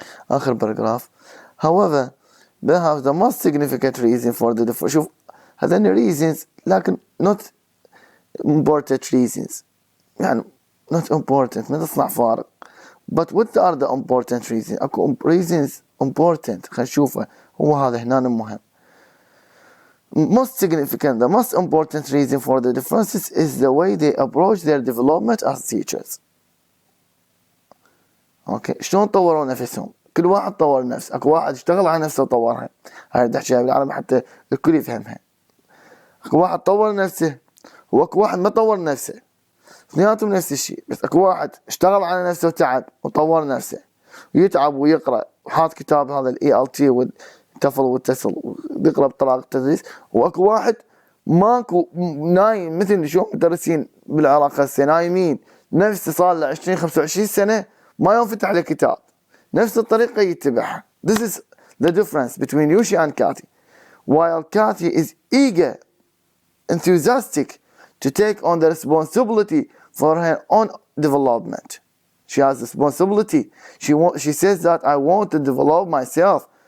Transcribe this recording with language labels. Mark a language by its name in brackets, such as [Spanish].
[English] آخر paragraph. However, perhaps the most significant reason for the difference. [Arabic] شوف هذين [English] reasons لكن not important reasons. [Arabic] يعني [English] not important [Arabic] ما تصنع فارق. [English] But what are the important reasons? أكو reasons important. [Arabic] خلينا نشوفه. هو هذا هنا مهم. [English] Most significant, the most important reason for the differences is the way they approach their development as teachers. [Arabic] اوكي شلون طوروا نفسهم؟ كل واحد طور نفسه، اكو واحد اشتغل على نفسه وطورها. هاي بدي احكيها بالعربي حتى الكل يفهمها. اكو واحد طور نفسه واكو واحد ما طور نفسه. اثنيناتهم نفس الشيء، بس اكو واحد اشتغل على نفسه وتعب وطور نفسه ويتعب ويقرا وحاط كتاب هذا ELT والتفل والتسل ويقرا بطريقه التدريس، واكو واحد ماكو نايم مثل شو مدرسين بالعراق هسه نايمين نفسه صار له 20 25 سنه ما ينفتح له كتاب نفس الطريقه يتبعها. [English] This is the difference between Yoshi and Kathy. While Kathy is eager, enthusiastic to take on the responsibility for her own development. She has responsibility. She says that I want to develop myself.